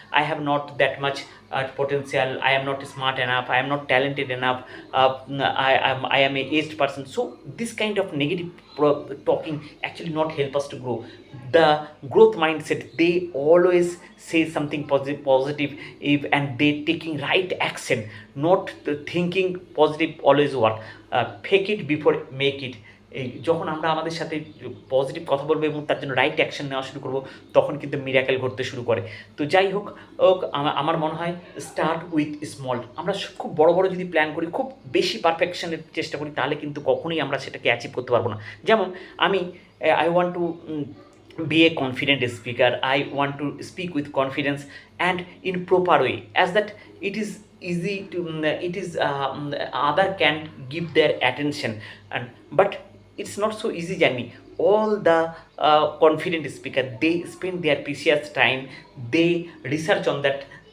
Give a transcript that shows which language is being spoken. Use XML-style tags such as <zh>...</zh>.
<en>I have not that much potential, I am not smart enough, I am not talented enough, I am a aged person. So this kind of negative talking actually not help us to grow. The growth mindset, they always say something positive, if and they taking right action, not thinking positive always work. Fake it before make it.</en> <bn>এই যখন আমরা আমাদের সাথে positive কথা বলবো এবং তার জন্য রাইট অ্যাকশন নেওয়া শুরু করব, তখন কিন্তু মিরাকেল ঘটতে শুরু করে। তো যাই হোক, আমার মনে হয়</bn> <en>Start with small.</en> <bn>আমরা খুব বড় বড় যদি প্ল্যান করি, খুব বেশি পারফেকশনের চেষ্টা করি, তাহলে কিন্তু কখনোই আমরা সেটাকে অ্যাচিভ করতে পারবো না। যেমন আমি</bn> <en>I want to be a confident speaker, I want to speak with confidence and in proper way, as that it is easy to, it is other can give their attention. And but it's not so easy journey. All the confident speaker, they spend their precious time, they research on that.</en>